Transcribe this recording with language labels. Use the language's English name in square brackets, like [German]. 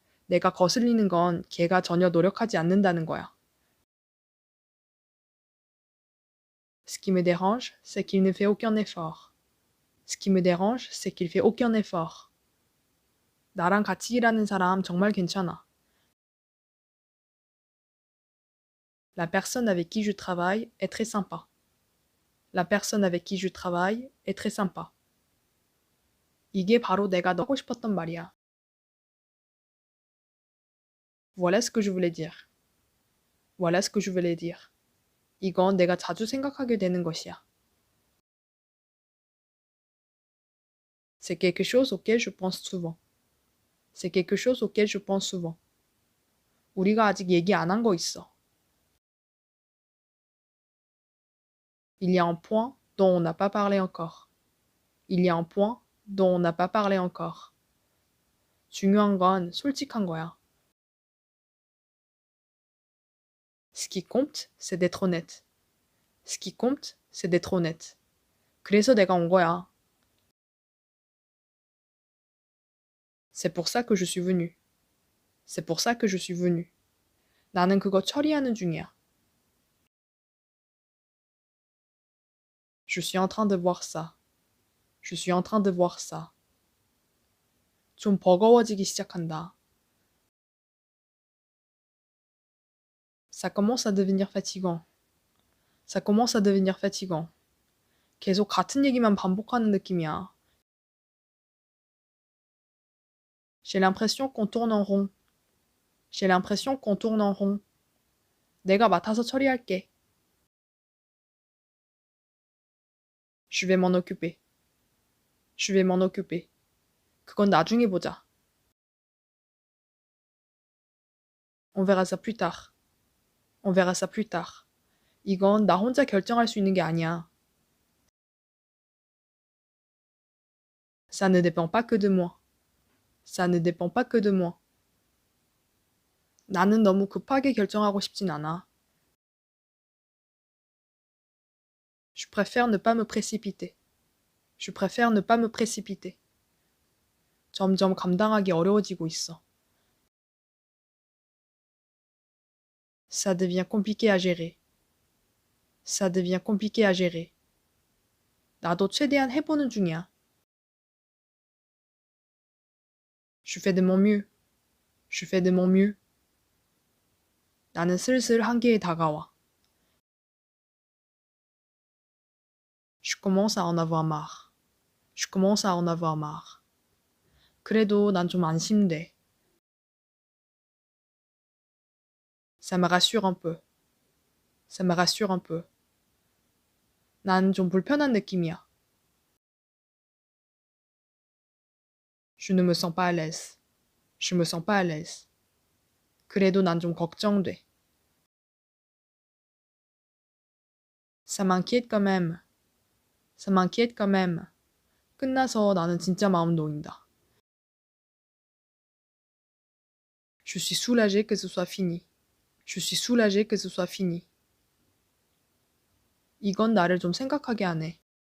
[Korean] 내가 거슬리는 건 걔가 전혀 노력하지 않는다는 거야. [French] Ce qui me dérange, c'est qu'il ne fait aucun effort. Ce qui me dérange, c'est qu'il fait aucun effort. [Korean] 나랑 같이 일하는 사람 정말 괜찮아. [French] La personne avec qui je travaille est très sympa. La personne avec qui je travaille est très sympa. [Korean] 이게 바로 내가 하고 싶었던 말이야. [French] Voilà ce que je voulais dire. Voilà ce que je voulais dire. [Korean] 이건 내가 자주 생각하게 되는 것이야. [French] C'est quelque chose auquel je pense souvent. C'est quelque chose auquel je pense souvent. [Korean] 우리가 아직 얘기 안 한 거 있어. [French] Il y a un point dont on n'a pas parlé encore. Il y a un point dont on n'a pas parlé encore. [Korean] 중요한 건 솔직한 거야. [French] Ce qui compte, c'est d'être honnête. Ce qui compte, c'est d'être honnête. [Korean] 그래서 내가 온 거야. [French] C'est pour ça que je suis venu. C'est pour ça que je suis venu. [Korean] 나는 그거 처리하는 중이야. [French] Je suis en train de voir ça. Je suis en train de voir ça. [Korean] 좀 버거워지기 시작한다. [French] Ça commence à devenir fatigant. Ça commence à devenir fatigant. [Korean] 계속 같은 얘기만 반복하는 느낌이야. [French] J'ai l'impression qu'on tourne en rond. J'ai l'impression qu'on tourne en rond. [Korean] 내가 맡아서 처리할게. [French] Je vais m'en occuper. Je vais m'en occuper. [Korean] 그건 나중에 보자. [French] On verra ça plus tard. On verra ça plus tard. [Korean] 이건 나 혼자 결정할 수 있는 게 아니야. [French] Ça ne dépend pas que de moi. Ça ne dépend pas que de moi. [Korean] 나는 너무 급하게 결정하고 싶진 않아. [French] Je préfère ne pas me précipiter. Je préfère ne pas me précipiter. [Korean] 점점 감당하기 어려워지고 있어. [French] Ça devient compliqué à gérer. Ça devient compliqué à gérer. [Korean] 나도 최대한 해보는 중이야. [French] Je fais de mon mieux. Je fais de mon mieux. [Korean] 나는 슬슬 한계에 다가와. [French] Je commence à en avoir marre. Je commence à en avoir marre. [Korean] 그래도 난 좀 안심돼. [French] Ça me rassure un peu. Ça me rassure un peu. [Korean] 난 좀 불편한 느낌이야. [French] Je ne me sens pas à l'aise. Je me sens pas à l'aise. [Korean] 그래도 난 좀 걱정돼. [French] Ça m'inquiète quand même. Ça m'inquiète quand même. [Korean] 끝나서 나는 진짜 마음 놓인다. [French] Je suis soulagée que ce soit fini. Je suis soulagée que ce soit fini. [Korean] 이건 나를 좀 생각하게 하네.